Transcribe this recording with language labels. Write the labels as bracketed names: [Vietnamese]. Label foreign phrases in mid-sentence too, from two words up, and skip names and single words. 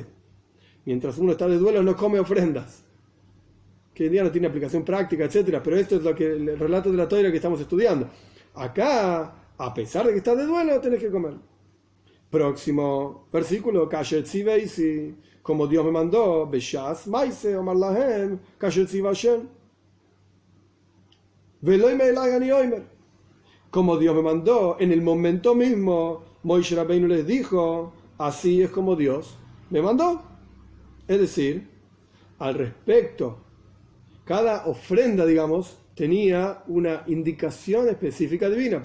[Spanish] Mientras uno está de duelo no come ofrendas. Que hoy en día no tiene aplicación práctica, etcétera. Pero esto es lo que el relato de la Toira que estamos estudiando. Acá, a pesar de que estás de duelo, tenés que comer. Próximo versículo, [Hebrew] כאשר צויתי, [Spanish] como Dios me mandó, [Hebrew] בשעת מעשה אמר להם, כאשר צוה השם. ולא מלבי אני אומר. [Spanish] Como Dios me mandó, en el momento mismo, Moisés Rabbeinu les dijo, así es como Dios me mandó. Es decir, al respecto, cada ofrenda, digamos, tenía una indicación específica divina.